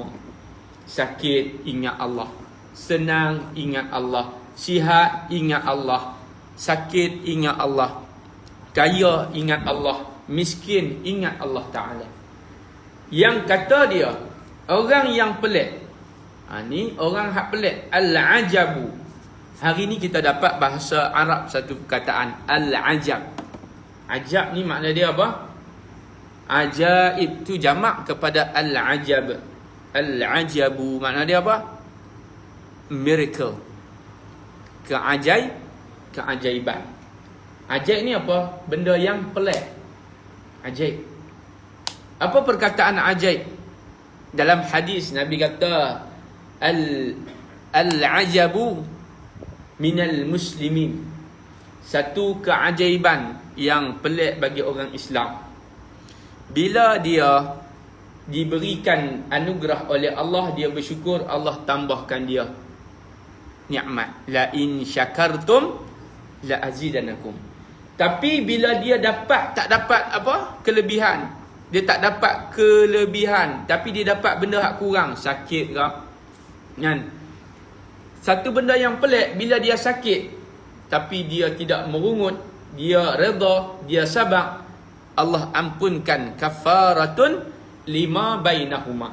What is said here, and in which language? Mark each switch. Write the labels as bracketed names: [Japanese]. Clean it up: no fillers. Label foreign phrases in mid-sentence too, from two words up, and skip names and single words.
[Malay] Sakit ingat Allah, senang ingat Allah, sihat ingat Allah, sakit ingat Allah, kaya ingat Allah, miskin ingat Allah Ta'ala. Yang kata dia orang yang pelik, ni orang hak pelik, al-ajabu. Hari ni kita dapat bahasa Arab satu perkataan, al-ajab. Ajab ni makna dia apa? Ajaib tu jamak kepada al-ajab. Al-ajabu makna dia apa? Miracle. Keajaiban. Ajaib ni apa? Benda yang pelik. Ajaib. Apa perkataan ajaib? Dalam hadis Nabi kata [Arabic] العجب من المسلمين. [Malay] Satu keajaiban yang pelik bagi orang Islam, bila dia diberikan anugerah oleh Allah, dia bersyukur, Allah tambahkan dia nikmat. [Arabic] لئن شكرتم لأزيدنكم. [Malay] Tapi bila dia tak dapat apa? Kelebihan. Dia tak dapat kelebihan, tapi dia dapat benda hak kurang, sakit ke? Kan? Satu benda yang pelik, bila dia sakit tapi dia tidak merungut, dia redha, dia sabar, Allah ampunkan [Arabic] كفارة لما بينهما.